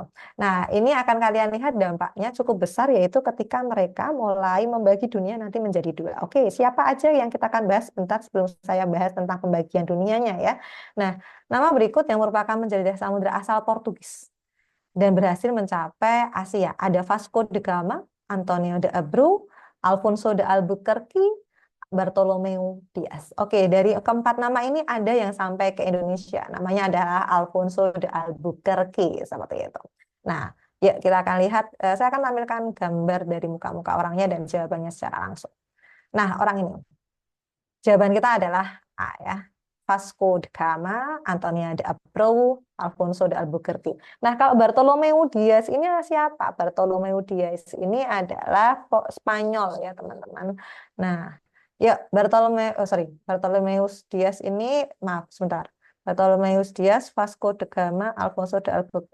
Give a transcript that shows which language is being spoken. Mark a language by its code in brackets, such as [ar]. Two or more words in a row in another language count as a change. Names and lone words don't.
[id] Nah, ini akan kalian lihat dampaknya cukup besar yaitu ketika mereka mulai membagi dunia nanti menjadi dua. Oke, siapa aja yang kita akan bahas bentar sebelum saya bahas tentang pembagian dunianya ya. Nah, nama berikut yang merupakan penjelajah samudera asal Portugis dan berhasil mencapai Asia. Ada Vasco da Gama, Antonio de Abreu, Alfonso de Albuquerque, Bartolomeu Dias. Oke, dari keempat nama ini ada yang sampai ke Indonesia. Namanya adalah Alfonso de Albuquerque, seperti itu. Nah, ya kita akan lihat, saya akan tampilkan gambar dari muka-muka orangnya dan jawabannya secara langsung. Nah, orang ini. Jawaban kita adalah A ya. Vasco da Gama, Antonia de Abreu, Alfonso de Albuquerque. Nah, kalau Bartolomeu Dias ini siapa? Bartolomeu Dias ini adalah Spanyol ya, teman-teman. Nah, ya Bartolomeus Dias ini, maaf sebentar. Bartolomeus Dias, Vasco da Gama, Alfonso de Albuquerque.